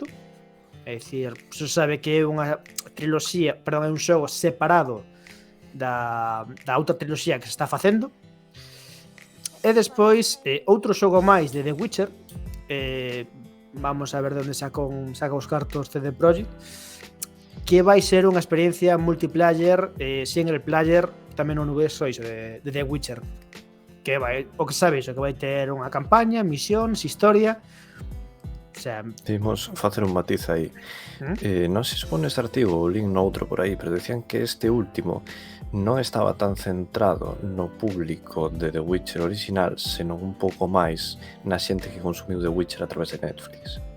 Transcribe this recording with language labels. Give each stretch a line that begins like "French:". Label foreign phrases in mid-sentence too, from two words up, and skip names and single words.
Galician: É dicir, se sabe que é unha triloxía, perdón, é un xogo separado da outra triloxía que se está facendo. E despois outro xogo máis de The Witcher, vamos a ver de onde saca os cartos CD Projekt, que vai ser unha experiencia
English: multiplayer, single player,
Galician: tamén un universo de The Witcher, que vai, o que sabes, que vai ter unha campaña, misións, historia.
Spanish: O sea,
Galician: Dimos facer un matiz aí. Non se supone ese artigo, o link noutro por aí, pero decían que este último non estaba tan centrado no público de The Witcher original, senón un pouco máis na xente que consumiu The Witcher a través de Netflix.